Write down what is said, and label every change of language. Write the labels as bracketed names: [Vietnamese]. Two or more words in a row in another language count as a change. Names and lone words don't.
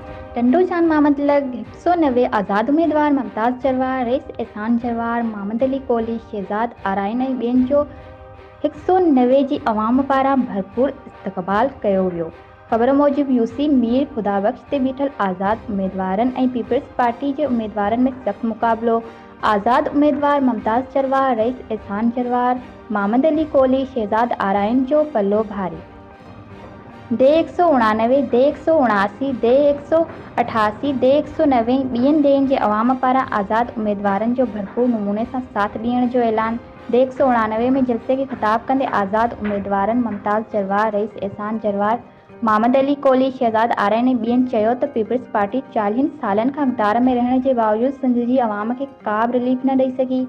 [Sindhi] टंडोजान मामद लग 190 आज़ाद उम्मीदवार मुमताज़ जरवार, रईस एहसान जरवार, मोहम्मद अली कोहली, शहजाद आराइन ऐं ॿियनि जो 190 जी अवाम पारां भरपूर इस्तक़बाल कयो वियो। ख़बर मूजिबि यूसी मीर ख़ुदाबख़्श ते बीठल आज़ाद उम्मीदवारनि ऐं पीपल्स पार्टी जे उम्मीदवारनि में सख़्तु मुक़ाबिलो। आज़ाद उम्मीदवार मुमताज़ जरवार, रईस एहसान जरवार, मोहम्मद अली कोहली, शहजाद आराइन जो पल्लो भारी। दे 189, दे 179, दे 188, दे 190 ॿियनि ॾेहनि जे अवाम पारां आज़ाद उम्मीदवारनि जो भरपूर नमूने सां साथ ॾियण जो ऐलान। दे 189 में जलसे खे ख़िताब कंदे आज़ाद उम्मीदवारनि मुमताज़ जरवार, रईस एहसान जरवार, मोहम्मद अली कोहली, शहजाद आराइन ऐं ॿियनि चयो त पीपल्स पार्टी 40 सालनि खां इक़्तिदार में रहण जे बावजूदु सिंध जी अवाम खे का बि रिलीफ न ॾेई सघी।